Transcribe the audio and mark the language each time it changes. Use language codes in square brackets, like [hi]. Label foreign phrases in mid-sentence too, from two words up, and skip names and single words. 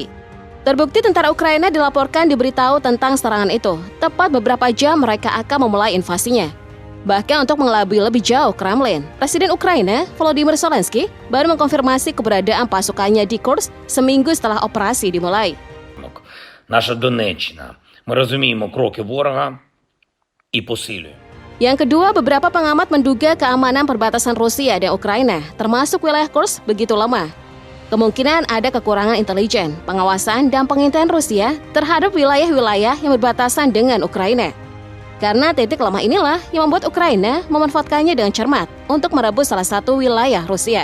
[id] Terbukti tentara Ukraina dilaporkan diberitahu tentang serangan itu, tepat beberapa jam mereka akan memulai invasinya. Bahkan untuk mengelabui lebih jauh Kremlin, Presiden Ukraina, Volodymyr Zelensky, baru mengkonfirmasi keberadaan pasukannya di Kursk seminggu setelah operasi dimulai. [uk] Наша Донеччина. Ми розуміємо кроки ворога і посилюємо. [id] Yang kedua, beberapa pengamat menduga keamanan perbatasan Rusia dan Ukraina, termasuk wilayah Kursk, begitu lemah. Kemungkinan ada kekurangan intelijen, pengawasan, dan pengintaian Rusia terhadap wilayah-wilayah yang berbatasan dengan Ukraina. Karena titik lemah inilah yang membuat Ukraina memanfaatkannya dengan cermat untuk merebut salah satu wilayah Rusia.